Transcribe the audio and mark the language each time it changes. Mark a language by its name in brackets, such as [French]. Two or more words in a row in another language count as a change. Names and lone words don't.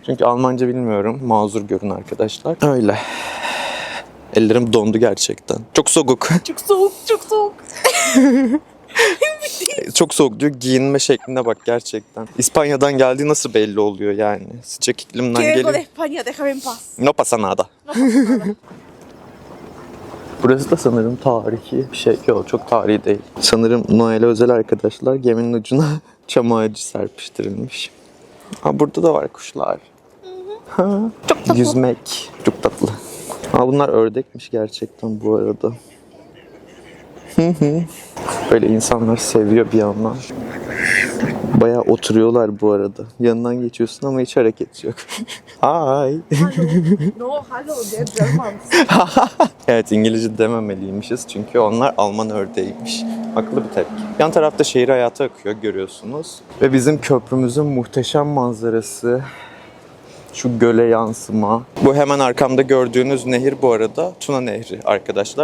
[Turkish] Çünkü Almanca bilmiyorum. Mazur görün arkadaşlar. Öyle. Ellerim dondu gerçekten. Çok soğuk. Çok soğuk, çok soğuk. Çok soğuk diyor. Giyinme şekline bak gerçekten. İspanya'dan geldiği nasıl belli oluyor yani. Sıcak iklimden [Spanish] Que vengo de [Turkish] geliyor. [Spanish] España, déjame en paz. No pasa nada. [Turkish] Burası da sanırım tarihi bir şey. Yok, çok tarihi değil. Sanırım Noel'e özel arkadaşlar geminin ucuna çam ağacı serpiştirilmiş. Ha, burada da var kuşlar. Ha, Çok tatlı. yüzmek. Çok tatlı. Ha, bunlar ördekmiş gerçekten bu arada. Böyle insanlar seviyor bir yandan. Bayağı oturuyorlar bu arada. Yanından geçiyorsun ama hiç hareket yok. [English] Hi. No, hallo, they're Germans. [Turkish] Evet, İngilizce dememeliymişiz çünkü onlar Alman ördeğiymiş. Haklı bir tepki. Yan tarafta şehir hayatı akıyor görüyorsunuz. Ve bizim köprümüzün muhteşem manzarası. Şu göle yansıma. Bu hemen arkamda gördüğünüz nehir bu arada Tuna Nehri arkadaşlar.